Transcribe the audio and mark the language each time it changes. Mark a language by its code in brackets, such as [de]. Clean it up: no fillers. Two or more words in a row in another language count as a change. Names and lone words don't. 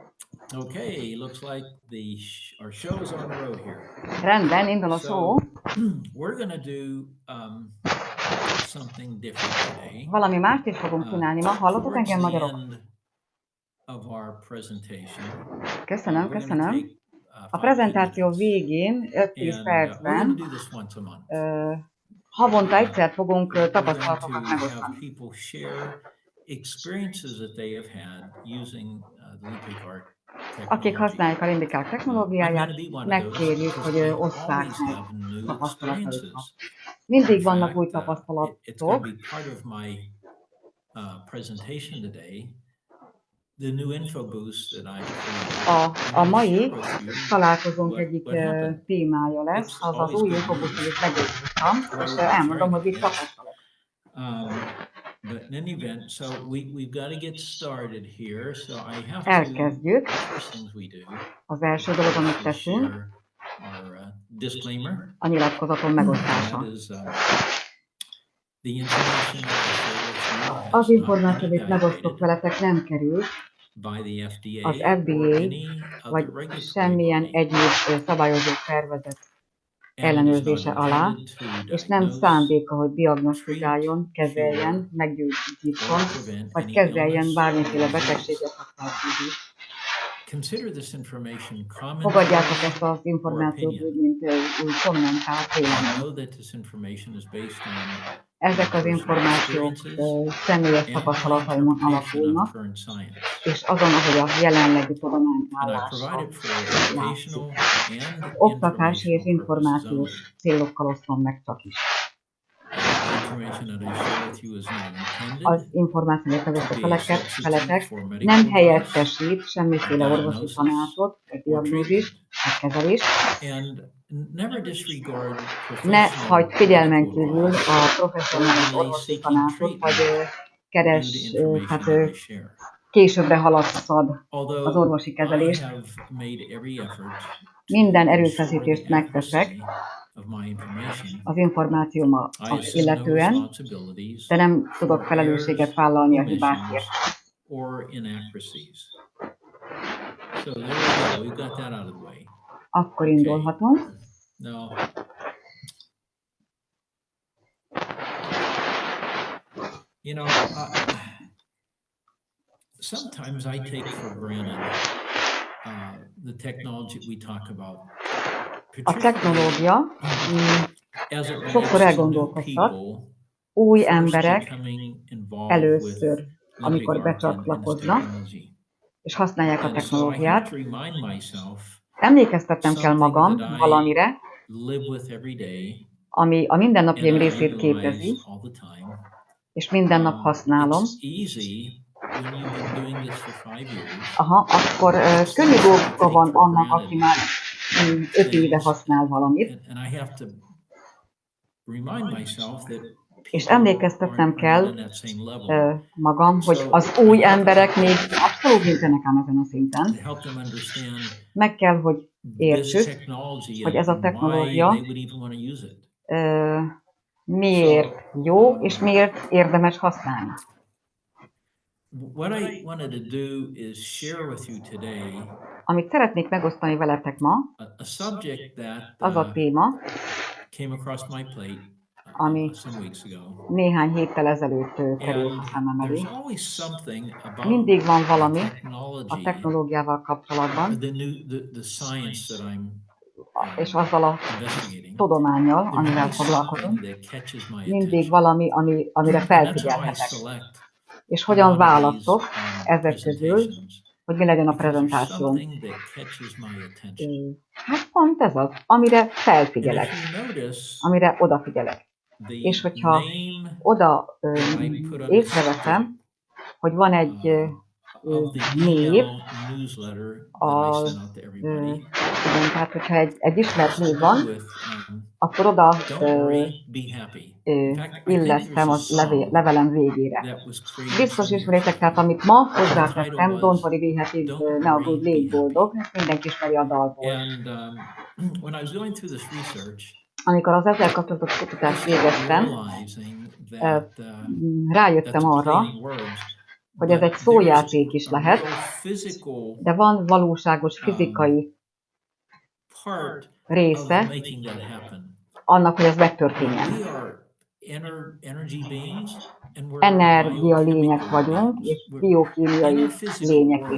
[en] Okay, looks like our show is on the road here. [hu] Rendben, indul a show. [en] So we're gonna do something different today. [hu] Valami mást is fogunk csinálni ma. Hallotok [en] Towards [hu] engem, [en] the [hu] magyarok? [en] end of our presentation, [hu] Köszönöm, [en] we're gonna [hu] köszönöm. [en] take [hu] A 5-10 prezentáció [en] minutes, [hu] végén, 5-10 [en] and we're gonna [hu] percben, [en] do this once a month. [hu] havonta egyszer fogunk [en] We're going to [hu] tapasztalatokat [en] have [hu] megosztani. [en] people share experiences that they have had using the Limbic Art [hu] Akik [en] technology. [hu] használják a Limbikák [en] I'm [hu] technológiáját, [en] going to be one of [hu] megkérjük, [en] those [hu] hogy [en] because I [hu] osszák [en] always [hu] meg [en] have new [hu] tapasztalataikat. [en] experiences. [hu] Mindig [en] In [hu] vannak új [en] fact, it's going to [hu] tapasztalatok. [en] be part of my presentation today. The new info boost that I've created. [hu] A mai találkozónk egyik témája lesz, [en] It's [hu] az az [en] always [hu] új [en] good [hu] infobuszt, [en] news. [hu] amit megértettem, és [en] Well, [hu] elmondom, hogy [en] right, [hu] itt [en] yes. [hu] tapasztalok. [en] But in any event, so we've got to get started here. So I have [hu] Elkezdjük. [en] to, first things we do, [hu] Az első dolog, amit [en] is [hu] teszünk, [en] share our disclaimer. [hu] a nyilatkozaton megosztása. [en] That is, the information that I share with you [hu] Az [en] has not [hu] információ, [en] been [hu] amit megosztok [en] evaluated [hu] veletek, nem került [en] by the FDA [hu] az [en] or [hu] FDA [en] any [hu] vagy [en] other regulatory [hu] semmilyen [en] body, [hu] egyéb szabályozó szervezet [en] and it is not [hu] ellenőrzése alá, [en] intended to [hu] és nem [en] diagnose, [hu] szándéka, hogy diagnosztizáljon, kezeljen, meggyógyítson, vagy kezeljen bármiféle betegséget vagy fertőzést. [en] Consider this information [hu] Fogadjátok ezt az információt [en] opinion. [hu] úgy, mint úgy kommentált [en] I [hu] vélemény. [en] know that this information is based on [hu] Ezek az [en] personal [hu] információk [en] experiences [hu] személyes [en] and my [hu] tapasztalataimon [en] interpretation of [hu] alapulnak, [en] current science. [hu] és azon, ahogy a jelenlegi [en] And I [hu] tudományállása [en] provide it for [hu] látszik. [en] educational and [hu] Oktatási és [en] informational purposes only. [hu] információs célokkal osztom meg csak is. [en] The information that I share with you is not intended [hu] Az információt megosztó [en] to be a substitute [hu] felek [en] for medical [hu] nem [en] advice, [hu] helyettesít semmiféle orvosi [en] diagnosis, [hu] tanácsot, vagy [en] or [hu] diagnózist, vagy kezelést. [en] and never disregard [hu] Ne hagyd [en] professional [hu] figyelmen [en] medical [hu] kívül [en] advice [hu] a professzionális [en] or delay [hu] orvosi [en] seeking [hu] tanácsot, vagy [en] treatment due [hu] keres, [en] to information [hu] hát [en] that I share. [hu] későbbre halasszad az [en] Although [hu] orvosi [en] I [hu] kezelést. [en] have made every effort [hu] Minden [en] to [hu] erőfeszítést [en] ensure the [hu] megteszek [en] accuracy of my information, [hu] az információmat [en] I assume no [hu] illetően, [en] responsibilities [hu] de nem tudok [en] for [hu] felelősséget [en] errors, [hu] vállalni a [en] omissions, [hu] hibákért. [en] or inaccuracies. So there we go. We've got that out of the way. [hu] Akkor indulhatunk. [en] Now, you know, sometimes I take for granted the technology we talk about. [hu] A technológia [en] As it [hu] sokszor [en] relates to new [hu] elgondolkoztat, [en] people [hu] új [en] first [hu] emberek [en] becoming involved [hu] először, [en] with [hu] amikor [en] Limbic Art and this [hu] becsatlakoznak, [en] technology. [hu] és használják a [en] And so I have [hu] technológiát. [en] to remind myself [hu] Emlékeztetnem kell [en] something [hu] magam [en] that I [hu] valamire, [en] live with every day [hu] ami a [en] and [hu] mindennapjaim [en] I [hu] részét [en] utilize [hu] képezi, [en] all the time. [hu] és minden nap használom. [en] It's easy when you've been doing this for 5 years. [hu] Akkor könnyű dolga van annak, aki már 5 éve használ valamit, [en] And I have to remind myself that [hu] és [en] people [hu] emlékeztetnem [en] aren't [hu] kell [en] on that same level. [hu] magam, hogy az új emberek még abszolút nincsenek ám ezen a szinten. [en] To help them understand [hu] Meg kell, hogy [en] this [hu] értsük, [en] technology [hu] hogy ez a [en] and why [hu] technológia [en] they would even want to use it. [hu] miért jó, és miért érdemes használni. [en] What I wanted to do is share with you today [hu] Amit szeretnék megosztani veletek ma, [en] a subject that [hu] az a téma, [en] came across my plate [hu] ami [en] some weeks ago. [hu] néhány héttel ezelőtt került a szemem elé. [en] There's always something about [hu] Mindig van valami a [en] technology, [hu] technológiával kapcsolatban, [en] the science that I'm [hu] és azzal a [en] investigating. [hu] tudománnyal, [en] There's [hu] amivel [en] always [hu] foglalkozom. [en] something that catches my [hu] Mindig [en] attention. [hu] valami, amire [en] And that's how I [hu] felfigyelhetek. [en] select [hu] És hogyan [en] one of these, [hu] választok ezek közül, [en] presentations, [hu] hogy mi legyen a [en] because there's [hu] prezentációm. [en] something that catches my attention. [hu] Hát pont ez az, amire [en] And [hu] felfigyelek, [en] if you notice, [hu] amire odafigyelek. [en] the [hu] És hogyha [en] name [hu] oda [en] that I put on [hu] észreveszem, hogy van egy [en] of the [hu] név, [en] email newsletter that I sent out to everybody, [hu] igen, tehát hogyha egy ismert név van, [en] with [hu] akkor oda [en] don't worry, be happy. In fact, I think [hu] illesztem [en] there's a [hu] az [en] song [hu] levelem végére. [en] that was created [hu] Biztos [en] some [hu] ismeritek, [en] years [hu] tehát [en] ago. [hu] amit ma [en] The [hu] hozzátettem, [en] title Don't was worry, be happy, Don't [hu] ne aggódj, [en] Worry, [hu] légy [en] Be Happy. [hu] boldog, ezt mindenki ismeri a dalból. [en] And when I was going through this research, [hu] Amikor az ezzel kapcsolatos kutatást végeztem, [en] realizing that [hu] rájöttem [en] that's a [hu] arra, [en] play on words, [hu] hogy ez egy szójáték is lehet, de van valóságos fizikai része annak, hogy ez megtörténjen. Energia lények vagyunk, és biokémiai lények is.